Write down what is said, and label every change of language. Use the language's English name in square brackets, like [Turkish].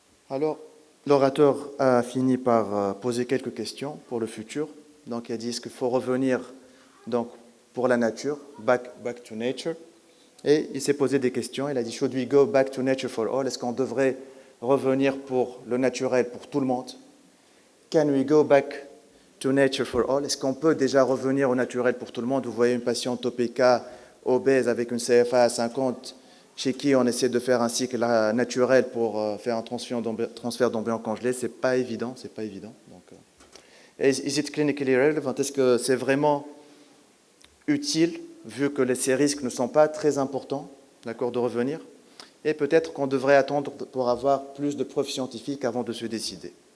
[French] Alors, l'orateur a fini par poser quelques questions pour le futur. Donc, il a dit, est-ce qu'il faut revenir donc, pour la nature, [English] back to nature? [French] Et il s'est posé des questions. Il a dit, [English] should we go back to nature for all? [French] Est-ce qu'on devrait revenir pour le naturel pour tout le monde? [English] Can we go back to nature for all? [French] Est-ce qu'on peut déjà revenir au naturel pour tout le monde? Vous voyez une patiente OPK obèse avec une CFA à 50, chez qui on essaie de faire un cycle naturel pour faire un transfert d'embryon congelé. C'est pas évident. Donc, [English] is it clinically relevant? [French] Est-ce que c'est vraiment utile, vu que ces risques ne sont pas très importants, d'accord, de revenir? Et peut-être qu'on devrait attendre pour avoir plus de preuves scientifiques avant de se décider.